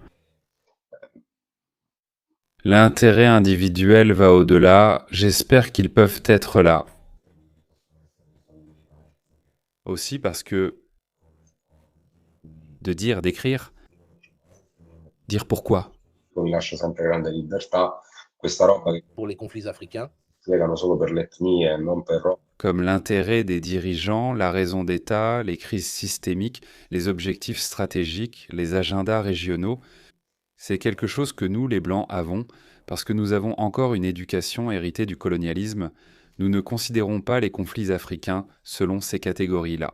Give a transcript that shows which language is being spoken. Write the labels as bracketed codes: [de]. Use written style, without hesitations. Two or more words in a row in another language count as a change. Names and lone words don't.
[fr] L'intérêt individuel va au-delà, j'espère qu'ils peuvent être là. Aussi parce que de dire, d'écrire, dire pourquoi. [it] Mi lascia sempre grande libertà, questa roba che [fr] Pour les conflits africains, [it] spiegano solo per le etnie e non per [fr] Comme l'intérêt des dirigeants, la raison d'État, les crises systémiques, les objectifs stratégiques, les agendas régionaux, c'est quelque chose que nous, les Blancs, avons, parce que nous avons encore une éducation héritée du colonialisme. Nous ne considérons pas les conflits africains selon ces catégories-là.